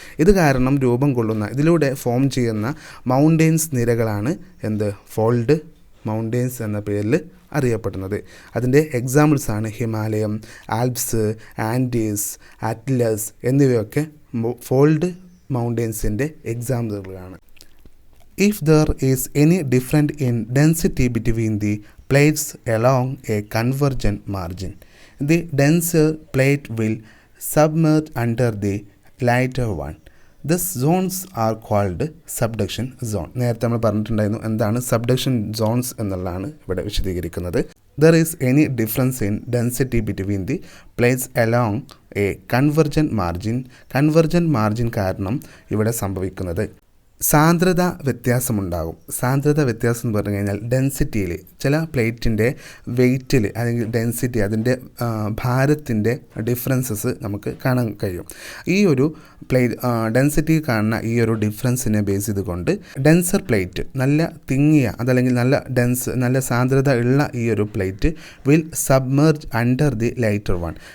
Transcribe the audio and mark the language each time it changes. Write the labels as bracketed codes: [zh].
[ml] ഇത് കാരണം രൂപം കൊള്ളുന്ന, ഇതിലൂടെ ഫോം ചെയ്യുന്ന മൗണ്ടെയ്ൻസ് നിരകളാണ് ഫോൾഡ് മൗണ്ടെയ്ൻസ് എന്ന പേരിൽ അറിയപ്പെടുന്നത്. അതിൻ്റെ എക്സാമ്പിൾസാണ് ഹിമാലയം, ആൽപ്സ്, ആൻഡീസ്, അറ്റ്ലസ് എന്നിവയൊക്കെ fold മൗണ്ടെയ്ൻസിൻ്റെ എക്സാമ്പിളുകളാണ്. [en] If there is any difference in density between the plates along a convergent margin, the denser plate will submerge under the lighter one. These zones are called subduction zone. [ml] നേരത്തെ നമ്മൾ പറഞ്ഞിട്ടുണ്ടായിരുന്നു എന്താണ് subduction zones എന്നുള്ളതാണ് ഇവിടെ വിശദീകരിക്കുന്നത്. [en] There is any difference in density between the plates along a convergent margin. [ml] Convergent margin കാരണം ഇവിടെ സംഭവിക്കുന്നത് സാന്ദ്രത വ്യത്യാസമുണ്ടാകും. സാന്ദ്രത വ്യത്യാസം എന്ന് പറഞ്ഞു കഴിഞ്ഞാൽ ഡെൻസിറ്റിയിൽ, ചില പ്ലേറ്റിൻ്റെ വെയ്റ്റിൽ അല്ലെങ്കിൽ ഡെൻസിറ്റി, അതിൻ്റെ ഭാരത്തിൻ്റെ ഡിഫറൻസസ് നമുക്ക് കാണാൻ കഴിയും. ഈ ഒരു ഡെൻസിറ്റി കാണുന്ന ഈ ഒരു ഡിഫറൻസിനെ ബേസ് ചെയ്തുകൊണ്ട് ഡെൻസർ പ്ലേറ്റ്, നല്ല തിങ്ങിയ അതല്ലെങ്കിൽ നല്ല സാന്ദ്രത ഉള്ള ഈ ഒരു plate [en] Will submerge under the lighter one.